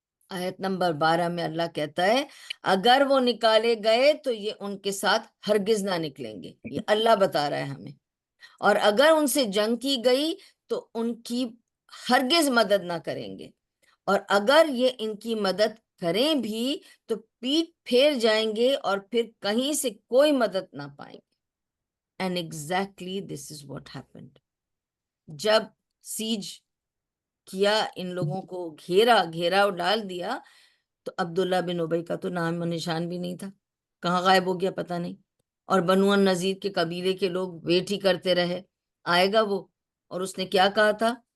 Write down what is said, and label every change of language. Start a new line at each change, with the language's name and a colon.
Urdu: آیت نمبر 12 میں اللہ کہتا ہے اگر وہ نکالے گئے تو یہ ان کے ساتھ ہرگز نہ نکلیں گے، یہ اللہ بتا رہا ہے ہمیں، اور اگر ان سے جنگ کی گئی تو ان کی ہرگز مدد نہ کریں گے، اور اگر یہ ان کی مدد کریں بھی تو پیٹ پھیر جائیں گے اور پھر کہیں سے کوئی مدد نہ پائیں گے.
English: And exactly this is what happened.
Urdu: جب سیج کیا، ان لوگوں کو گھیراؤ ڈال دیا، تو عبداللہ بن ابی کا تو نام و نشان بھی نہیں تھا، کہاں غائب ہو گیا پتہ نہیں. اور بنو النذیر کے قبیلے کے لوگ ویٹ ہی کرتے رہے آئے گا وہ، اور اس نے کیا کہا تھا